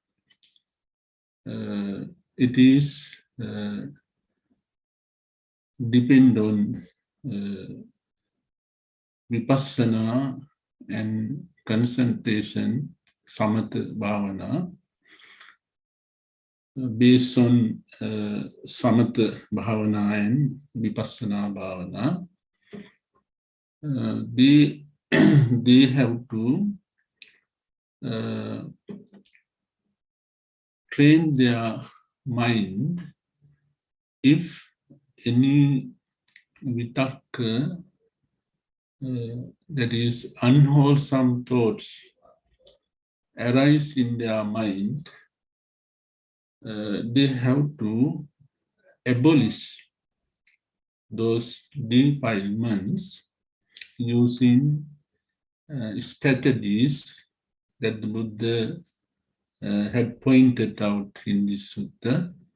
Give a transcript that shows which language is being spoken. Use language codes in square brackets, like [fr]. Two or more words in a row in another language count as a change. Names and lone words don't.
[en] it is depend on vipassana and concentration, [pi] samatha bhavana, [en] based on [pi] samatha bhavana [en] and [pi] vipassana bhavana. [en] They have to train their mind. If any vitakka, that is unwholesome thoughts, arise in their mind, they have to abolish those defilements using strategies that the Buddha had pointed out in this sutta.